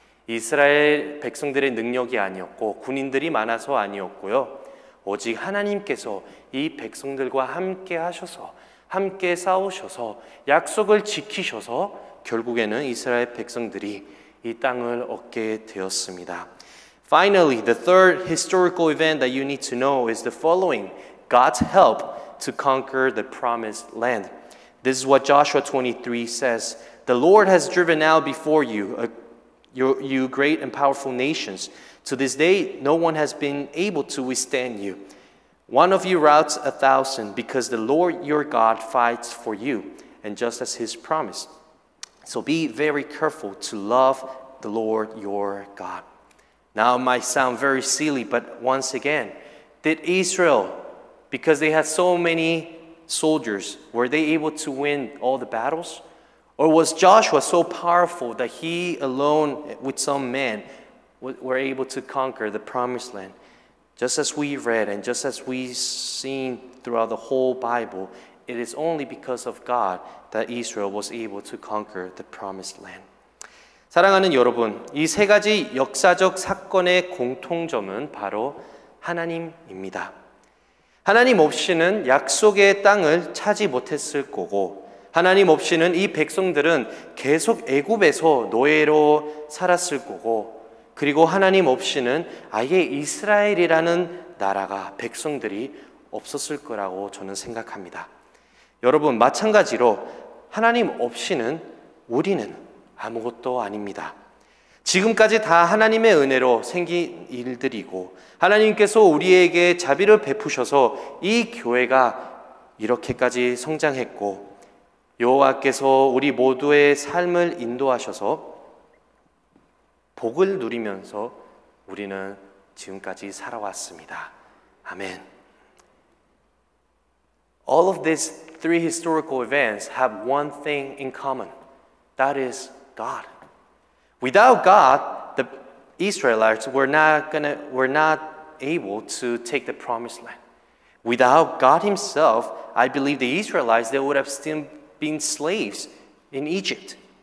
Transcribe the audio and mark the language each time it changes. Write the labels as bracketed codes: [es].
[ko] 이스라엘 백성들의 능력이 아니었고 군인들이 많아서 아니었고요. 오직 하나님께서 이 백성들과 함께 하셔서 함께 싸우셔서 약속을 지키셔서 결국에는 이스라엘 백성들이 이 땅을 얻게 되었습니다. [en] Finally, the third historical event that you need to know is the following: God's help to conquer the promised land. This is what Joshua 23 says. The Lord has driven out before you, you great and powerful nations. To this day, no one has been able to withstand you. One of you routs 1,000, because the Lord your God fights for you, and just as His promised. So be very careful to love the Lord your God. Now it might sound very silly, but once again, did Israel, because they had so many soldiers, were they able to win all the battles? Or was Joshua so powerful that he alone with some men were able to conquer the promised land? Just as we read and just as we've seen throughout the whole Bible, it is only because of God that Israel was able to conquer the promised land. [ko] 사랑하는 여러분, 이 세 가지 역사적 사건의 공통점은 바로 하나님입니다. 하나님 없이는 약속의 땅을 차지 못했을 거고, 하나님 없이는 이 백성들은 계속 애굽에서 노예로 살았을 거고, 그리고 하나님 없이는 아예 이스라엘이라는 나라가, 백성들이 없었을 거라고 저는 생각합니다. 여러분, 마찬가지로 하나님 없이는 우리는 아무것도 아닙니다. 지금까지 다 하나님의 은혜로 생긴 일들이고, 하나님께서 우리에게 자비를 베푸셔서 이 교회가 이렇게까지 성장했고, 여호와께서 우리 모두의 삶을 인도하셔서 복을 누리면서 우리는 지금까지 살아왔습니다. 아멘. [en] All of these three historical events have one thing in common. That is God. Without God, the Israelites were not able to take the promised land. Without God Himself, I believe the Israelites, they would have still been slaves in Egypt.